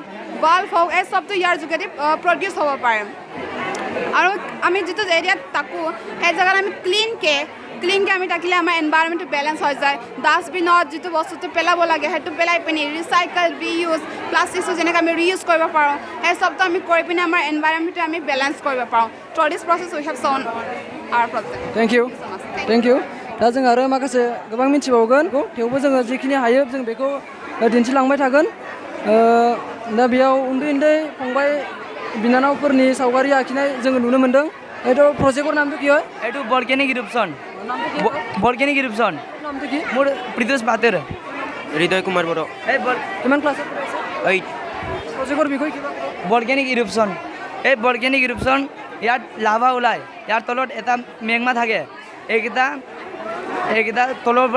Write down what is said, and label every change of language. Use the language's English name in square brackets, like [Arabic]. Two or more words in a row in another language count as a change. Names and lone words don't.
[Assamese] বাল্ব হওক এই চবটো ইয়াৰ যোগেদি প্ৰডিউচ হ'ব পাৰে আৰু আমি যিটো এৰিয়াত থাকোঁ সেই জেগাত আমি ক্লিনকৈ আমি থাকিলে আমাৰ [English] environment balance [Assamese] হৈ যায় ডাষ্টবিনত যিটো বস্তুটো পেলাব লাগে সেইটো পেলাই পিনি [English] recycle reuse [Assamese] প্লাষ্টিকটো যেনেকৈ আমি ৰিইউজ কৰিব পাৰোঁ সেই চবটো আমি কৰি পিনি আমাৰ এনভাইৰনমেণ্টটো আমি বেলেঞ্চ কৰিব পাৰোঁ [English] through this process we have shown our project thank you [Bodo] दा जों आरो माखासे गोबां मिथिबावगोन थेवबो जोङो जिखिनि हायो जों बेखौ दिन्थिलांबाय थागोन दा बेयाव उन्दै फंबाय बिनानावफोरनि सावगारि आखिनाय जोङो नुनो मोन्दों [Assamese] এইটো প্ৰজেক্টৰ নামটো কি হয় এইটো [English] volcanic eruption volcanic eruption [Assamese] নামটো কি মোৰ প্ৰীতোষ বাতেৰ হৃদয় কুমাৰ বড়ো এই কিমান ক্লাছত পঢ়ি আছে 8 প্ৰজেক্টৰ বিষয়ে কিবা [English] volcanic eruption [Assamese] এই [English] volcanic eruption [Assamese] ইয়াত লাভা ওলায় ইয়াৰ তলত এটা মেগমা থাকে এইকেইটা তলৰ পৰা